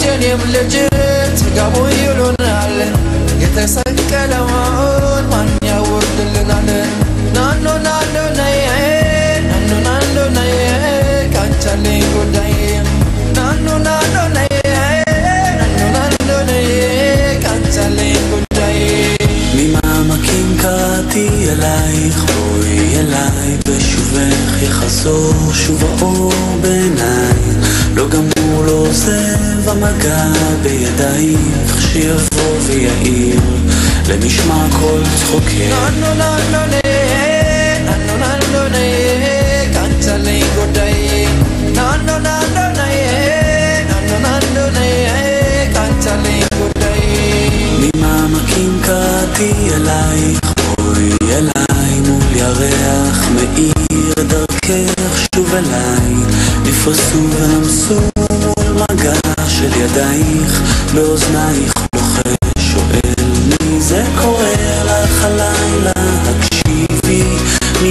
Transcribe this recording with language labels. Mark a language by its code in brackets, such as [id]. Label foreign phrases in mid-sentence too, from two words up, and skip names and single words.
[am] ልጅት ጋቦ ይሉናል የተሰቀለውን ማን ያወርድልናል ናኖ ናኖ ነይ ናኖ ናኖ ነይ ካንቻለኝ ጉዳይ ናኖ ናኖ ነይ ናኖ ናኖ ነይ ካንቻለኝ ጉዳይ [he] ממעמקים קראתי אלייך בואי אליי בשובך יחזור שוב האור בעיניי לא גמור לא עוזב המגע בידייך שיבוא ויעיר למשמע כל צחוקך [am] ናኖ ናኖ ነይ ናኖ ናኖ ነይ ካንቻለኝ ጉዳይ ናኖ ናኖ ነይ ናኖ ናኖ ነይ ካንቻለኝ ጉዳይ [he] ממעמקים קראתי אלייך בואי אליי מול ירח מאיר דרכך שוב אליי נפרסו ונמסו מול מגע של ידייך באוזנייך לוחש שואל מי זה קורא לך הלילה הקשיבי מי